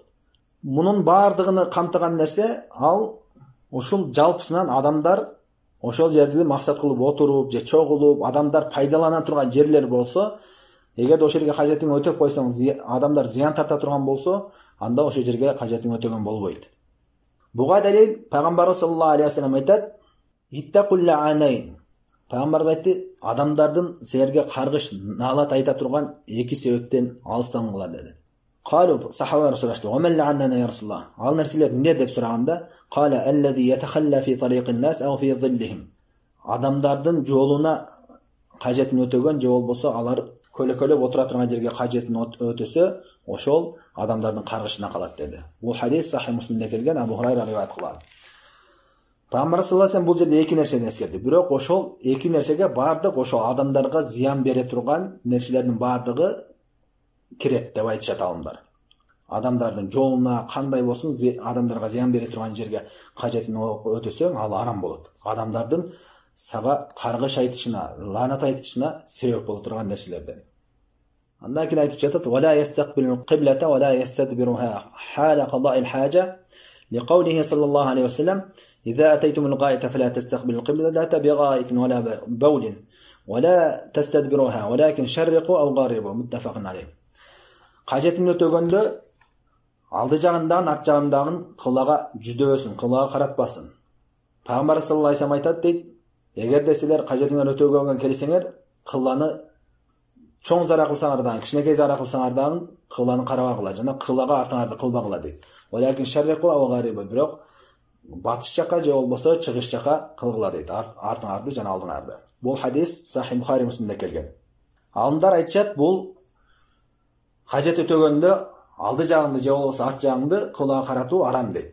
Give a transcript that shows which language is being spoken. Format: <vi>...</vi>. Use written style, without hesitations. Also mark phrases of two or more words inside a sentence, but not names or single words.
<ky>Мунун бардыгыны камтыган нерсе ал ушул жалпысынан адамдар ошол жерди максат кылып отуруп же чогулуп адамдар пайдалана турган жерлер болсо, эгерде ошол жерге кажетин өтөп койсоң, адамдар зыян тарта турган болсо, анда ошол жерге кажетин өтөгөн болбойт. Буга далил Пайгамбар</ky> <ar>صلى الله عليه وسلم</ar> <ky>айтат:</ky> <ar>"اتقوا اللعانين."</ar> <ky>Пайгамбар айтты, адамдардын силерге каргыш, наалат айта турган 2 себептен алыстангыла деди.</ky> <ar>قالوا صحابة رسول الله وما اللعانان يا رسول الله?"</ar> <ky>Ал нерселер эмне деп сураганда,</ky> <ar>"قال الذي يتخلى في طريق الناس أو في ظلهم."</ar> <ky>Адамдардын жолуна кажетин өтөгөн же болбосо алар көлөкөлөп отура турган жерге кажетин өтөсө, ошол адамдардын каргышына калат деди. Бул хадис Sahih Muslim'de келген, Абу Хурайра риваят кылган. Пайгамбар</ky> <ar>صلى الله عليه وسلم</ar> <ky>бул жерде 2 нерсени эскерди. Бирок ошол 2 нерсеге бардык ошол адамдарга зыян бере турган нерселердин бардыгы кирет деп айтышат алымдар. Адамдардын жолуна кандай болсун, адамдарга зыян бере турган жерге кажетин өтөсөң, ал арам болот. Адамдардын сага каргыш айтышына, лаанат айтышына себеп боло турган нерселерден. Андан кийин айтып жатат:</ky> <ar>"ولا يستقبل القبلة ولا يستدبرها حال قضاء الحاجة" لقوله صلى الله عليه وسلم: "إذا أتيتم الغائط فلا تستقبلوا القبلة بغائط ولا بول ولا تستدبروها ولكن شرقوا أو غربوا." متفق عليه.</ar> <ky>Кажетин өтөгөндө алды жагындан, арт жагындагын кыблага жүздөбөсүн, кыблага каратпасын. Пайгамбар</ky> <ar>صلى الله عليه وسلم</ar> <ky>айтат дейт: "Эгерде силер кажетиңер өтөгөнгө келсеңер, кыбланы чоң зара кылсаңар дагы, кичинекей зара кылсаңар дагы кыбланы карабагыла, жана кыблага артыңарды кылбагыла" дейт.</ky> <ar>"ولكن شرقوا أو غربوا",</ar> <ky>бирок батыш жака же болбосо чыгыш жака кылгыла дейт, артыңарды жана алдыңарды. Бул хадис Sahih Bukhari Muslim'de келген. Алымдар айтышат, бул кажет өтөгөндө алды жагыңды же болбосо арт жагыңды кыблага каратуу арам дейт.</ky>